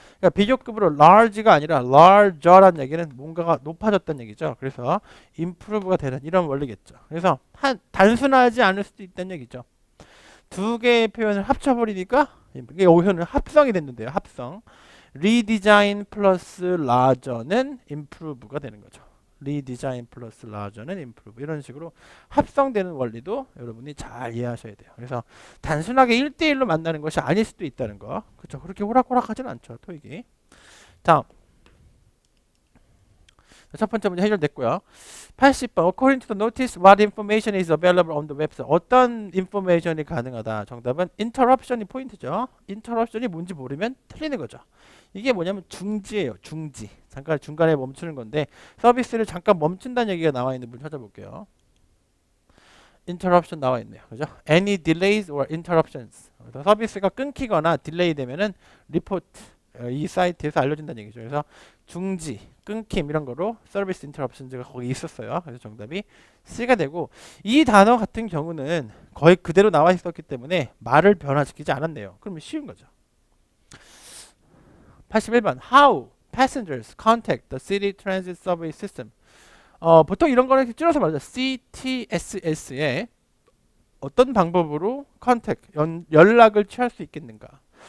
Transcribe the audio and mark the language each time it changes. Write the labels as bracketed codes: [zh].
[ko] 그러니까 비교급으로 large가 아니라 larger란 얘기는 뭔가가 높아졌다는 얘기죠. 그래서 improve가 되는 이런 원리겠죠. 그래서 단순하지 않을 수도 있다는 얘기죠. 두 개의 표현을 합쳐버리니까 이게 여기서는 합성이 됐는데요. 합성. redesign 플러스 larger는 improve가 되는 거죠. redesign 플러스 larger는 improve. 이런 식으로 합성되는 원리도 여러분이 잘 이해하셔야 돼요. 그래서 단순하게 1대1로 만나는 것이 아닐 수도 있다는 거. 그렇죠. 그렇게 호락호락하지는 않죠. 토익이. 다음. 첫 번째 문제 해결됐고요. 80번. [en] According to the notice, what information is available on the website? [ko] 어떤 인포메이션이 가능하다? 정답은 interruption이 포인트죠. interruption이 뭔지 모르면 틀리는 거죠. 이게 뭐냐면 중지예요. 중지. 잠깐 중간에 멈추는 건데 서비스를 잠깐 멈춘다는 얘기가 나와 있는 분 찾아볼게요. interruption 나와 있네요. 그죠? [en] Any delays or interruptions. [ko] 서비스가 끊기거나 딜레이 되면은 리포트 이 사이트에서 알려준다는 얘기죠. 그래서 중지, 끊김 이런 거로 서비스 인터럽션즈가 거기 있었어요. 그래서 정답이 C가 되고 이 단어 같은 경우는 거의 그대로 나와 있었기 때문에 말을 변화시키지 않았네요. 그러면 쉬운 거죠. [en] 81번 How passengers contact the city transit subway system. [ko] 보통 이런 거를 줄여서 말하죠. CTSS에 어떤 방법으로 contact, 연락을 취할 수 있겠는가.